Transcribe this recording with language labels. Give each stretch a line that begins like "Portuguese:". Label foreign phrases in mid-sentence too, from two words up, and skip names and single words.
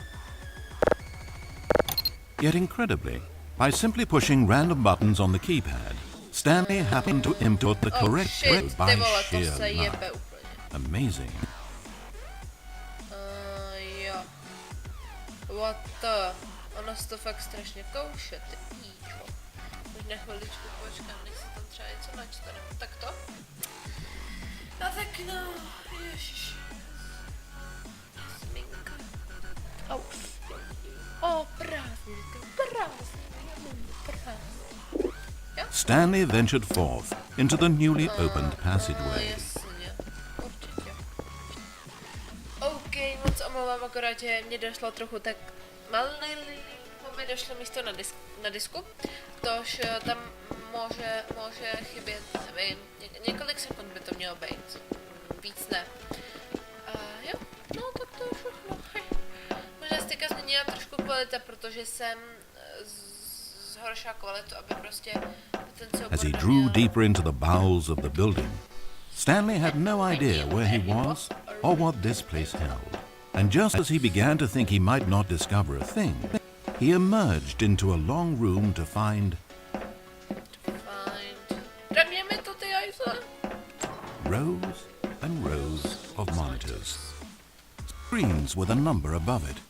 English: Yet incredibly, by simply pushing random buttons on the keypad, Stanley happened to input the correct code by sheer luck. Amazing. Jo. What the?
Czech: Ono se to fakt strašně kouše, ty píčo. Možná chviličku počkám, než se tam třeba něco načte, nebo tak to? No tak no, ježiš. Jasminka. O, prázdniny,
English: Stanley ventured forth into the newly opened passageway.
Czech: Jasně, určitě. OK, moc omlouvám, akorát, že mě došlo trochu tak malinko mi došlo místo na disku, tož tam může chybět, nevím, několik sekund by to mělo být, víc ne. Jo, no tak to je všechno. Možná se teďka změnila trošku kvalita, protože jsem zhoršila kvalitu, aby prostě ten soubor
English: As he drew deeper into the bowels of the building, Stanley had no idea where he was or what this place held. And just as he began to think he might not discover a thing, he emerged into a long room to find rows and rows of monitors, screens with a number above it.